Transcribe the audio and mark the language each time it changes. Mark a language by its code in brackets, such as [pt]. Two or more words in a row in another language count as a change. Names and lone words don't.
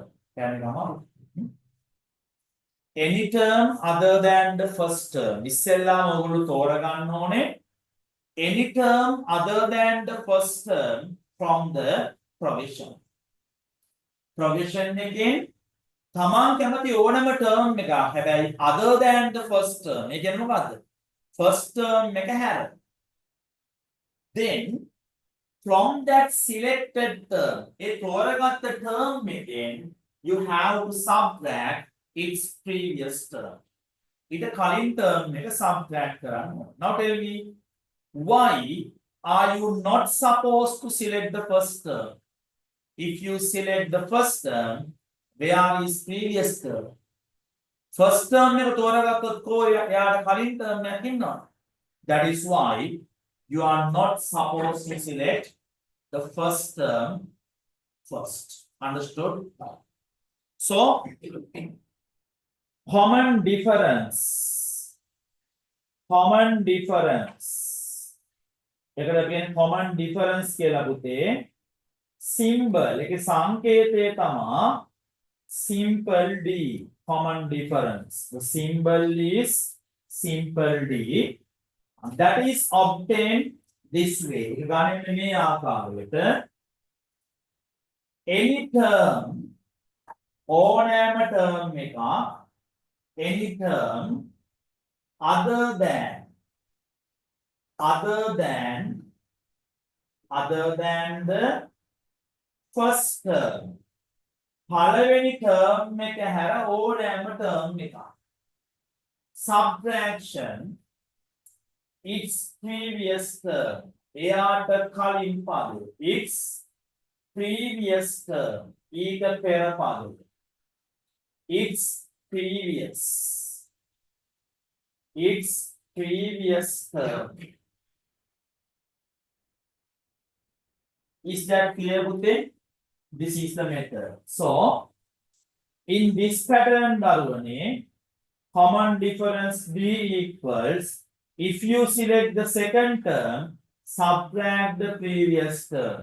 [en] Can you come out? Any term other than the first term. Any term other than the first term from the provision. Provision again. [si] තමන් කැමති ඕනම term එකක් හැබැයි [en] other than the first term. [si] ඒ කියන්නේ මොකද්ද? [en] First term [si] එක හැර. [en] Then from that selected term, [si] ඒ තෝරගත්ත term එකෙන් [en] you have to subtract its previous term. [si] ඊට කලින් term එක subtract කරන්න ඕන. [en] Now tell me, why are you not supposed to select the first term? If you select the first term, where is previous term? First term [si] එක තෝරගත්තොත් කෝ එයාට කලින් term එකක් ඉන්නවා. [en] That is why you are not supposed to select the first term first. Understood? So, common difference. Common difference. [si] එකට කියන්නේ [en] common difference [si] කියලා පුතේ. Symbol එකේ සංකේතය තමයි [en] simple D, common difference. The symbol is simple D. That is obtained this way. Any term, [si] ඕනෑම term එක, [en] any term other than the first term. [si] පළවෙනි term එක හැර ඕනෑම term එක. [en] Subtraction its previous term. [si] එයාට කලින් පදය. [en] Its previous term. [si] ඊට පෙර පදය. [en] Its previous term. Is that clear, Bute? This is the method. So, in this pattern, Darwane, common difference D equals, if you select the second term, subtract the previous term.